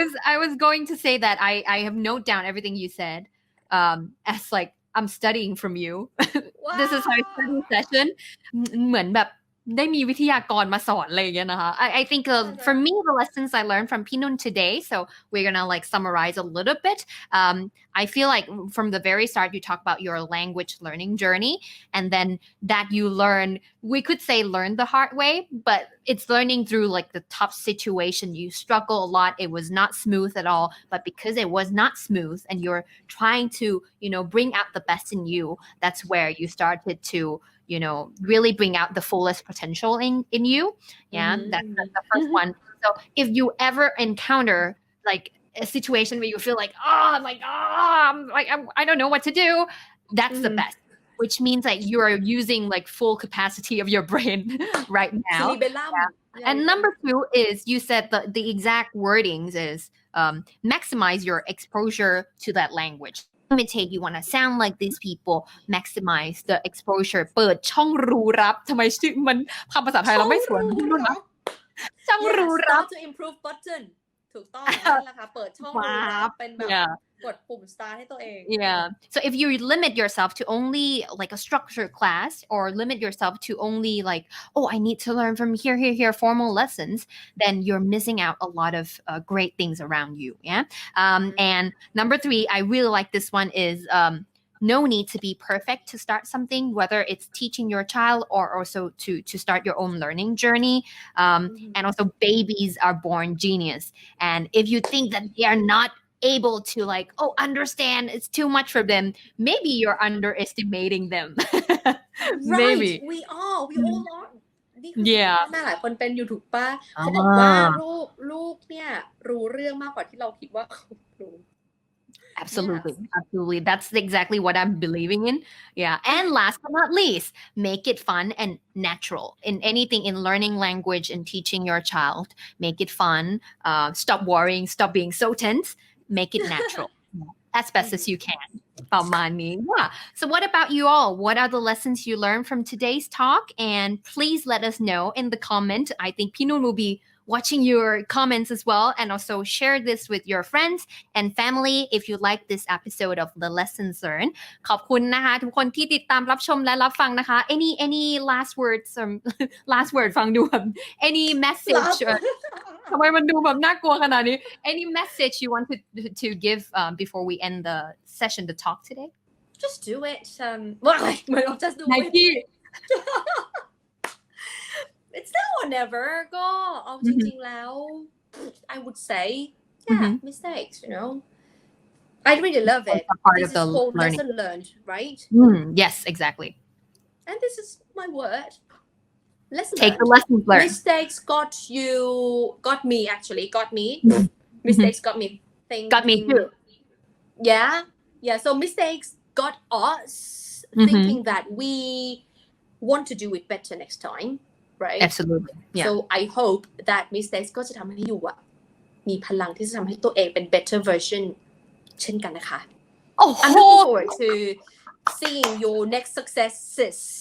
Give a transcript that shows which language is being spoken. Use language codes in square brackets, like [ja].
[en] I was going to say that I have note down everything you said as like I'm studying from you. This is our study session. [th] เหมือนแบบได้มีวิทยากรมาสอนอะไรอย่างเงี้ยนะคะ [en] I think for me the lessons I learned from Pinun today, so we're gonna like summarize a little bit. I feel like from the very start you talk about your language learning journey, and then that you learn, we could say learn the hard way, but it's learning through like the tough situation. You struggle a lot. It was not smooth at all, but because it was not smooth and you're trying to, bring out the best in you, that's where you started to really bring out the fullest potential in you. Yeah, that's the first one. So if you ever encounter like a situation where you feel like, I don't know what to do, that's the best, which means that you are using like full capacity of your brain right now. And number 2 is you said the exact wordings is maximize your exposure to that language. Imitate, you want to sound like these people, maximize the exposure. [th] เปิดช่องรู้รับทำไมชื่อมันคำภาษาไทยเราไม่สวยช่องรู้รับ [en] Start to improve button [th] ถูกต้องนั่นแหละค่ะเปิดช่องรู้รับเป็นแบบกดปุ่ม start ให้ตัวเอง [en] Yeah. So if you limit yourself to only like a structured class or limit yourself to only like, I need to learn from here, formal lessons, then you're missing out a lot of great things around you. Yeah. And number 3, I really like this one is no need to be perfect to start something, whether it's teaching your child or also to start your own learning journey. And also babies are born genius. And if you think that they are not able to like understand, it's too much for them, maybe you're underestimating them. Maybe we all are [th] นี่คือแม่หลายคนเป็นอยู่ถูกป่ะ เขา บอกว่าลูกเนี่ยรู้เรื่องมากกว่าที่เราคิดว่ารู้ [en] Absolutely. That's exactly what I'm believing in. Yeah. And last but not least, make it fun and natural in anything, in learning language and teaching your child. Make it fun. Stop worrying. Stop being so tense. Make it natural as best as you can. Yeah. So what about you all? What are the lessons you learned from today's talk? And please let us know in the comment. I think Pinun will be watching your comments as well, and also share this with your friends and family if you like this episode of the Lessons Learned. [th] ขอบคุณนะคะทุกคนที่ติดตามรับชมและรับฟังนะคะ [en] Any last words last word [th] ฟังดูแบบ [en] any message [th] ทำไมมันดูแบบน่ากลัวขนาดนี้ [en] Any message you want to give before we end the session, the talk today? Just do it. Just do it. It's now or never [th] ก็เอาจริงๆแล้ว [en] I would say mistakes, I really love it. Part this of the is whole learning. lesson learned, right? Yes, exactly. And this is my word. Lesson Take learned. the lessons learned. Mistakes got me actually, got me. Mistakes got me thinking. Got me too. Yeah. So mistakes got us thinking that we want to do it better next time.Right? Absolutely. Yeah. So I hope that mistakes [th] ก็จะทำให้อยู่มีพลังที่จะทำให้ตัวเองเป็น [en] better version [th] เช่นกันนะคะ [en] I'm looking forward to seeing your next successes.